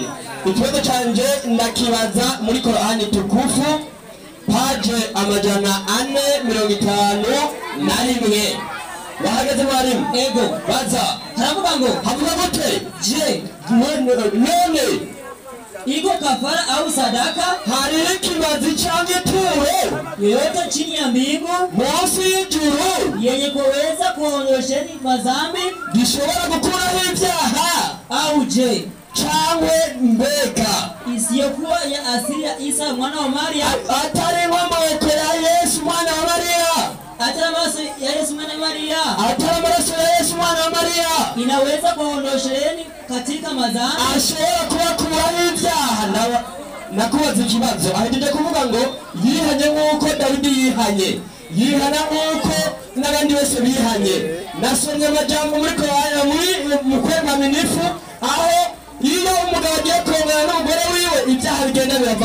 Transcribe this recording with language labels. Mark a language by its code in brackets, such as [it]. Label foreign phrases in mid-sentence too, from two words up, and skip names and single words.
[rn] Ikibazo canje ndakibaza muri [sw] Korani tukufu [rn] page 451 wahagaze mwarimu ego baza haravuga ngo havuga gute je none [sw] iko kafara au sadaka, [rn] hariho kimazi canke ituro [sw] yoyote chini ya mbingu [rn] munsi y'ijuru [sw] yenye kuweza kuondosheni madhambi [rn] gishobora gukuraho ibyaha, [sw] au je [rn] cangwe mbega [sw] isiyokuwa ya asili ya Isa mwana wa Maria, [rn] atari inkomoko ya Yesu mwana wa Maria, atari amaraso ya Yesu mwana wa Maria, atari amaraso ya Yesu mwana wa Maria [sw] inaweza kuondosheni katika madhambi, [rn] ashobora kubakuraho ibyaha. Nakubaza ikibazo, ahejeje kuvuga ngo yihanye nk'uko Dawidi yihanye, yihana nk'uko n'abandi bose bihanye. Nasomye amajambo muri Korani mu kwema minifu, aho iyo umugabo agiye kurongana n'umugore wiwe ibyaha bigenda birava.